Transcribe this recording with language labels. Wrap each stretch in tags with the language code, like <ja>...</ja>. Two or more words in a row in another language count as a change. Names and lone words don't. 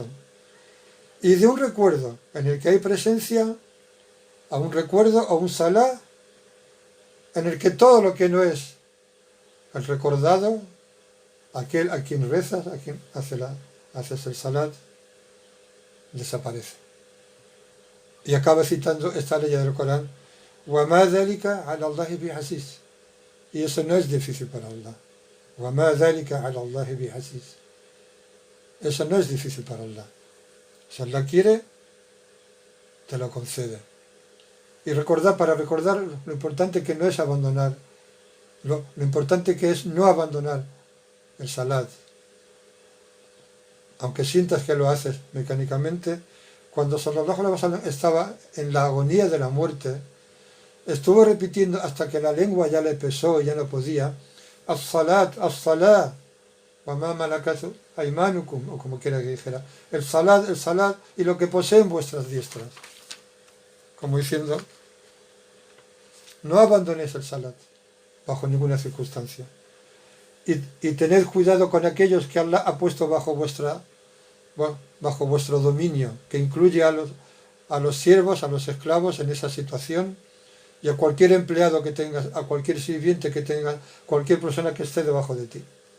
<es>Y de un recuerdo en el que hay presencia, a un recuerdo o un salat, en el que todo lo que no es el recordado, aquel a quien rezas, a quien haces el salat, desaparece. Y acaba citando esta ley del Corán,</es> <ar>وَمَا ذَلِكَ عَلَى اللَّهِ بِعَزِيزٍ.</ar> <es>Y eso no es difícil para Allah. وَمَا ذَلِكَ عَلَى اللَّهِ بِعَزِيزٍ. Eso no es difícil para Allah. Si Allah quiere, te lo concede. Y para recordar lo importante que no es abandonar, lo importante que es no abandonar el salat. Aunque sientas que lo haces mecánicamente, cuando</es> <ar>صلى الله عليه وسلم</ar> <es>estaba en la agonía de la muerte, estuvo repitiendo hasta que la lengua ya le pesó y ya no podía,</es> <ar>الصلاة، الصلاة, وما ملكت أيمانكم,</ar> <es>o como quiera que dijera, el salat y lo que poseen vuestras diestras. Como diciendo, no abandonéis el salat bajo ninguna circunstancia. Y tened cuidado con aquellos que Allah ha puesto bajo vuestro dominio, que incluye a los siervos, a los esclavos en esa situación, y a cualquier empleado que tengas, a cualquier sirviente que tengas, cualquier persona que esté debajo de ti.</es>